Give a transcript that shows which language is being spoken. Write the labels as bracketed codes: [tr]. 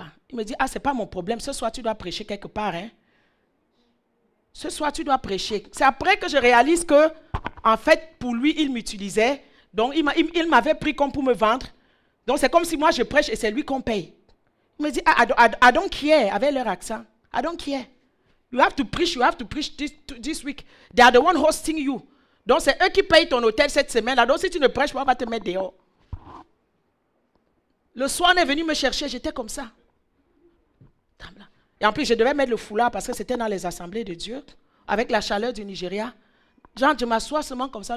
[fr] Il me dit, ah, c'est pas mon problème. Ce soir, tu dois prêcher quelque part, hein. Ce soir, tu dois prêcher. C'est après que je réalise que, en fait, pour lui, il m'utilisait. Donc, il m'avait pris comme pour me vendre. Donc, c'est comme si moi, je prêche et c'est lui qu'on paye. Il me dit, [en] I don't care, [fr] avec leur accent. [en] I don't care. You have to preach this week. They are the one hosting you. [fr] Donc, c'est eux qui payent ton hôtel cette semaine-là. Donc, si tu ne prêches pas, on va te mettre dehors. Le soir, on est venu me chercher, j'étais comme ça. Et en plus, je devais mettre le foulard parce que c'était dans les assemblées de Dieu, avec la chaleur du Nigeria. Genre, je m'assois seulement comme ça.